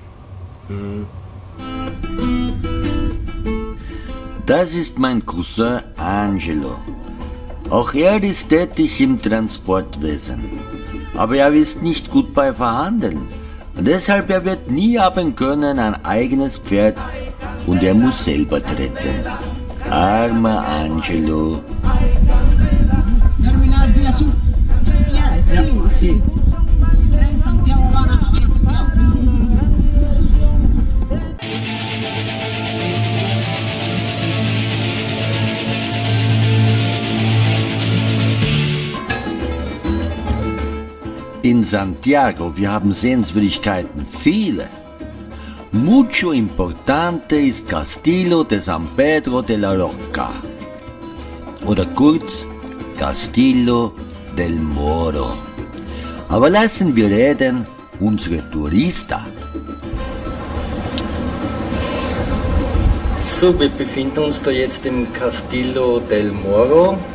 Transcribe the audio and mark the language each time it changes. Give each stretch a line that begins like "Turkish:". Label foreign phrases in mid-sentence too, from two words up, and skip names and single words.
German: Das ist mein Cousin Angelo. Auch er ist tätig im Transportwesen. Aber er ist nicht gut bei Verhandeln. Deshalb er wird nie haben können ein eigenes Pferd und er muss selber treten. Armer Angelo.
Spanish: Terminal vía sur. Ya, sí, sí. Tren Santiago, van a Santiago.
German: In Santiago, wir haben Sehenswürdigkeiten, viele.
Spanish: Mucho importante
German: ist Castillo de San Pedro de la Roca. Oder kurz Castillo del Moro. Aber lassen wir reden unsere Tourista. So, wir befinden uns da jetzt im Castillo del Moro.